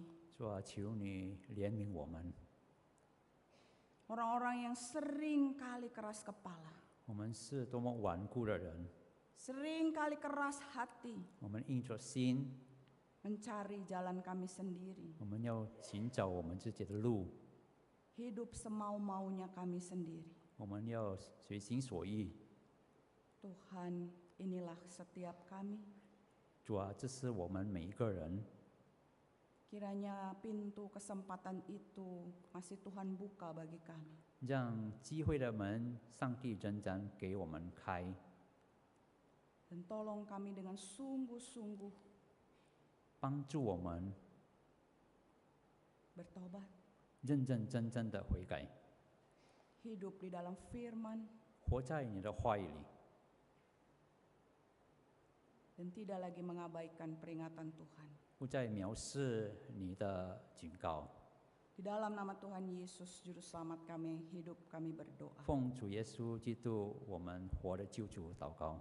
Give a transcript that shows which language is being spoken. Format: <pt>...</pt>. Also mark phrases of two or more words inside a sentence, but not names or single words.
<zh>主啊，求你怜悯我们。</zh> <id>Orang-orang yang sering kali keras kepala,</id> <zh>我们是多么顽固的人，</zh> <id>sering kali keras hati,</id> <zh>我们硬着心，</zh> <id>mencari jalan kami sendiri,</id> <zh>我们要寻找我们自己的路，</zh> <id>hidup semau-maunya kami sendiri.</id> <zh>我们要随心所欲。</zh> <id>Tuhan, inilah setiap kami.</id> <zh>主啊，这是我们每一个人。</zh> <id>Kiranya pintu kesempatan itu masih Tuhan buka bagi kami.</id> <zh>让机会的门，上帝仍然给我们开，</zh> <id>Dan tolong kami dengan sungguh-sungguh</id> <zh>帮助我们</zh> <id>bertobat,</id> <zh>认认真真的悔改，</zh> <id>hidup di dalam firman,</id> <zh>活在你的话语里，</zh> <id>dan tidak lagi mengabaikan peringatan Tuhan.</id> <zh>不再藐视你的警告。</zh> <id>Di dalam nama Tuhan Yesus, Juru Selamat kami, hidup kami berdoa.</id> <zh>奉主耶稣基督，我们活的救主祷告，</zh>